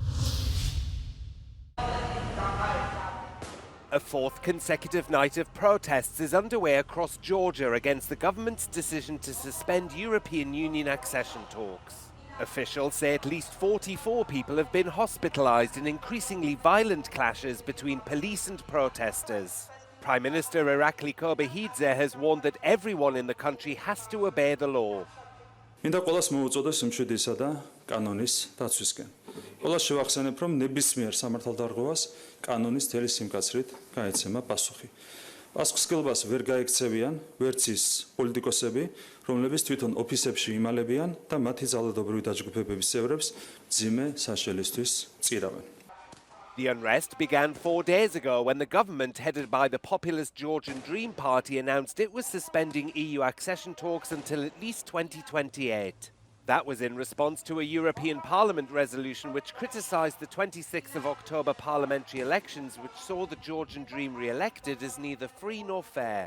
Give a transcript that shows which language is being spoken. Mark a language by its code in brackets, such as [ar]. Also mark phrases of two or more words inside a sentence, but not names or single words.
[en] A 4th consecutive night of protests is underway across Georgia against the government's decision to suspend European Union accession talks. Officials say at least 44 people have been hospitalized in increasingly violent clashes between police and protesters. Prime Minister Irakli Kobesidze has warned that everyone in the country has to obey the law. [ka] მინდა ყველას მოუწოდოს მშვიდისა და კანონის დაცვისკენ. ყველას შევახსენებ, რომ ნებისმიერ სამართალდარღვევას კანონის მთელი სიმკაცრით გაეცემა პასუხი. პასუხისმგებლობას ვერ გაექცევიან ვერც ის პოლიტიკოსები, რომლებიც თვითონ ოფისებში იმალებიან და მათი ძალადობრივი დაჯგუფებების წევრებს მძიმე საშელისთვის წირავენ. [en] The unrest began 4 days ago when the government, headed by the populist Georgian Dream Party, announced it was suspending EU accession talks until at least 2028. That was in response to a European Parliament resolution which criticised the 26th of October parliamentary elections, which saw the Georgian Dream re-elected as neither free nor fair.